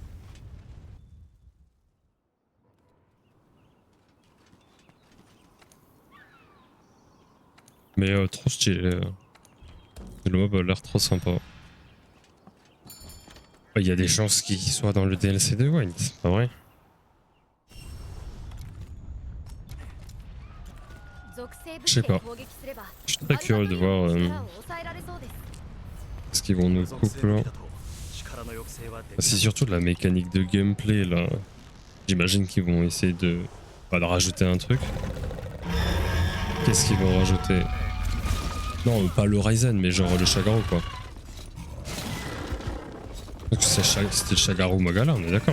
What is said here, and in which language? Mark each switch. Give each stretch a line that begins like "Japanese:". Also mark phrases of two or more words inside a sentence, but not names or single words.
French: Mais trop stylé. Le mob a l'air trop sympa. Il y a des chances qu'il soit dans le DLC de Wild, c'est pas vrai?
Japanese: 属性武
French: Je sais
Japanese: 器で
French: pas.
Japanese: 攻撃すれば
French: Je suis très curieux de voir
Japanese: アルバトリオンの力を抑えられそうです。
French: ce qu'ils vont nous
Japanese: 属性
French: couper
Japanese: 武
French: là.
Japanese: 器だと力の抑制はでき
French: C'est surtout de la mécanique de gameplay là. J'imagine qu'ils vont essayer de rajouter un truc. Qu'est-ce qu'ils vont rajouter? Non, pas le Ryzen, mais genre le Shagaru quoi. Donc c'était le Shagaru Magala, on est d'accord?